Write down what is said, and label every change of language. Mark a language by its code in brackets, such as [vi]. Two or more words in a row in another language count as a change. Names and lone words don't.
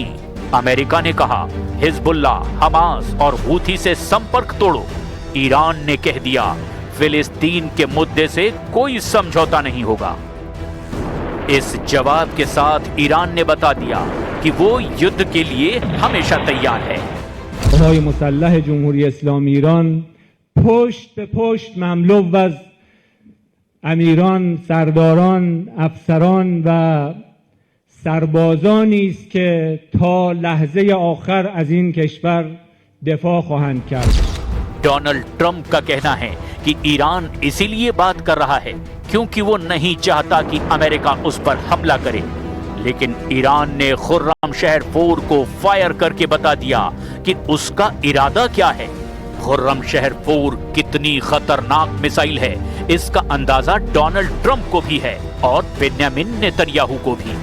[hi] अमेरिका ने कहा हिजबुल्लाह, हमास और हूथी से संपर्क तोड़ो। ईरान ने कह दिया फिलिस्तीन के मुद्दे से कोई समझौता नहीं होगा। इस जवाब के साथ ईरान ने बता दिया कि वो युद्ध के लिए हमेशा तैयार है। [fa] های مسلح جمهوری اسلامی ایران پشت به پشت مملو و از امیران، سرداران، افسران و سربازانی است که تا لحظه آخر از این کشور دفاع خواهند کرد. [hi] डोनाल्ड ट्रंप का कहना है कि ईरान इसीलिए बात कर रहा है क्योंकि वो नहीं चाहता कि अमेरिका उस पर हमला करे। लेकिन ईरान ने खुर्रमशहर 4 को फायर करके बता दिया कि उसका इरादा क्या है। खुर्रमशहर 4 कितनी खतरनाक मिसाइल है, इसका अंदाजा डोनाल्ड ट्रंप को भी है और बेन्यामिन नेतन्याहू को भी।